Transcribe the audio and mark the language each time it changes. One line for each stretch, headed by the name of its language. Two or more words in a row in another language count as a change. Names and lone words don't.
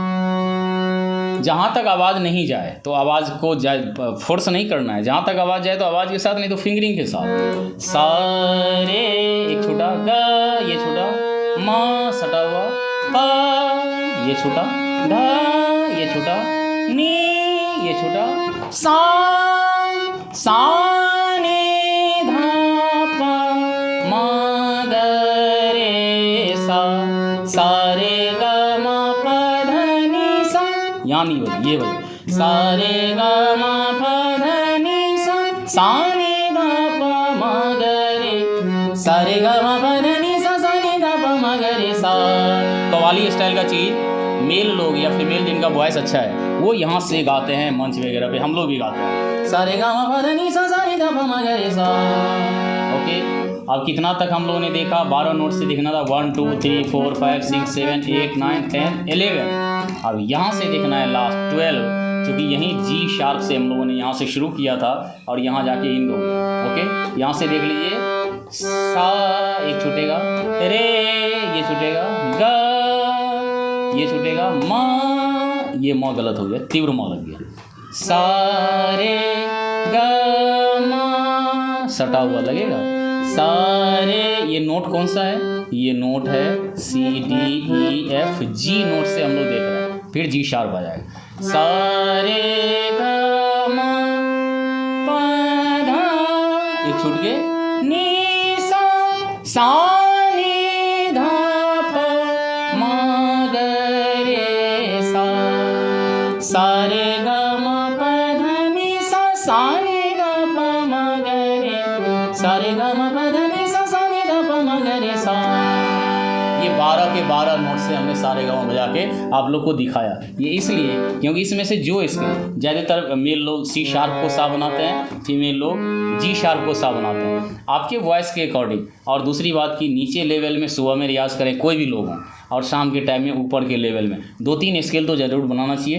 Hindi: जहाँ तक आवाज़ नहीं जाए तो आवाज़ को फोर्स नहीं करना है, जहाँ तक आवाज़ जाए तो आवाज़ के साथ, नहीं तो फिंगरिंग के साथ। सा रे एक छोटा, ग ये छोटा, मा सटा हुआ, पा ये छोटा, धा ये छोटा, नी ये छोटा, सा नी धा पा मा ग रे सा, सा रे ग म प ध नि सा। यहाँ नहीं बजे, ये बजे सा रे ग म प ध नि सा, सा नि ध प म ग रे, सा रे ग म प ध नि सा, सा नि ध प म ग रे सा। कव्वाली स्टाइल का चीज़ मेल लोग या फीमेल जिनका वॉइस अच्छा है वो यहाँ से गाते हैं मंच वगैरह पे, हम लोग भी गाते हैं। सा रे ग म प ध नि सा, सा नि ध प म ग रे सा। ओके, अब कितना तक हम लोगों ने देखा? 12 नोट से देखना था, 1 2 3 4 5 6 7 8 9 10 11। अब यहाँ से देखना है लास्ट 12, क्योंकि यहीं
English: G sharp
Hindi: से हम लोगों ने यहाँ से शुरू किया था और यहाँ जाके इन लोग। ओके, यहाँ से देख लीजिए, सा एक छूटेगा, रे ये छूटेगा, ग ये छूटेगा, मा ये मा गलत हो गया, तीव्र मा लग गया, सा रे ग मा सटा हुआ लगेगा, सा रे। ये नोट कौन सा है? ये नोट है
English: C D E F,
Hindi: जी नोट से हम लोग देख रहे हैं, फिर
English: G sharp
Hindi: आ जाएगा। सा रे ग म प ध एक छूट के, नी सा, सा नि ध प म ग रे सा, सा रे ग म प ध नि सा, सा नि ध प म ग रे, सा रे ग म प ध नि सा, सा नि ध प म ग रे सा। ये 12 के 12 नोट से हमने सारे गाँव बजा के आप लोग को दिखाया। ये इसलिए क्योंकि इसमें से जो इसके ज़्यादातर मेल लोग
English: C sharp
Hindi: को सा बनाते हैं, फीमेल लोग
English: G sharp
Hindi: को सा बनाते हैं, आपके वॉइस के अकॉर्डिंग। और दूसरी बात की नीचे लेवल में सुबह में रियाज़ करें कोई भी लोग हों, और शाम के टाइम में ऊपर के लेवल में 2-3 स्केल तो ज़रूर बनाना चाहिए।